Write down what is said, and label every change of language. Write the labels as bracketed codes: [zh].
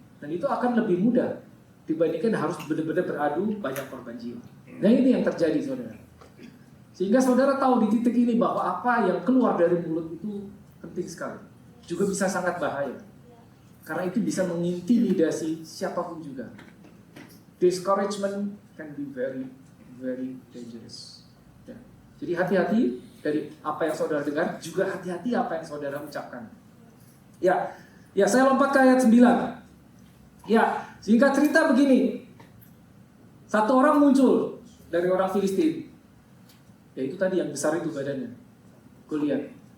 [id] Dan itu akan lebih mudah dibandingkan harus benar-benar beradu banyak korban jiwa. Nah ini yang terjadi, saudara. Sehingga saudara tahu di titik ini bahwa apa yang keluar dari mulut itu penting sekali. Juga bisa sangat bahaya. Karena itu bisa mengintimidasi siapapun juga. [en] Discouragement can be very, very dangerous. Ya. [id] Jadi hati-hati dari apa yang saudara dengar, juga hati-hati apa yang saudara ucapkan. Ya, saya lompat ke ayat 9. Ya, singkat cerita begini. Satu orang muncul dari orang Filistin. Ya itu tadi yang besar itu badannya, Goliat.